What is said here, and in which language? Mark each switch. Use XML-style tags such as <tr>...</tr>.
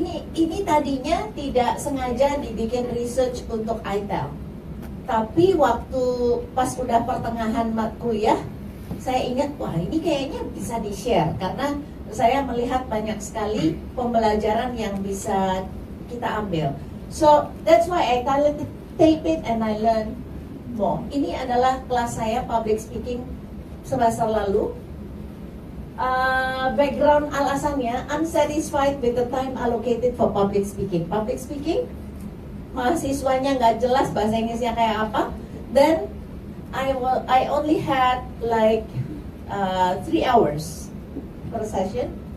<id>Ini tadinya tidak sengaja dibikin research untuk ITEL, tapi waktu pas udah pertengahan kuliah, saya ingat wah ini kayaknya bisa di-share karena saya melihat banyak sekali pembelajaran yang bisa kita ambil.</id> <en>So that's why I tape it and I learn more.</en> <id>Ini adalah kelas saya public speaking semester lalu.</id> <en>Background alasannya, unsatisfied with the time allocated for public speaking.</en> <id>Public speaking, mahasiswanya nggak jelas bahasa Inggrisnya kayak apa.</id> <en>Then I only had like 3 hours per session.</en>